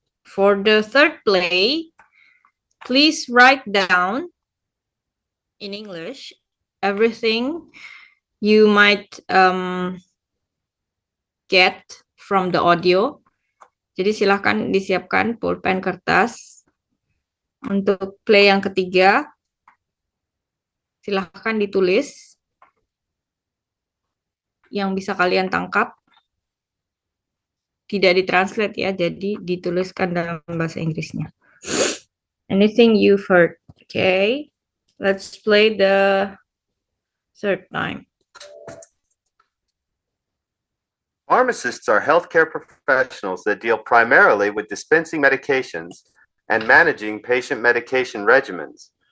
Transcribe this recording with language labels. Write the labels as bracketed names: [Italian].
[English] For the third play, please write down in English everything you might get from the audio. [Indonesian] Jadi silahkan disiapkan pulpen kertas. Untuk play yang ketiga, silahkan ditulis yang bisa kalian tangkap. Tidak ditranslate ya, jadi dituliskan dalam bahasa Inggrisnya. [English] Anything you've heard. Okay, let's play the third time. Pharmacists are healthcare professionals that deal primarily with dispensing medications and managing patient medication regimens.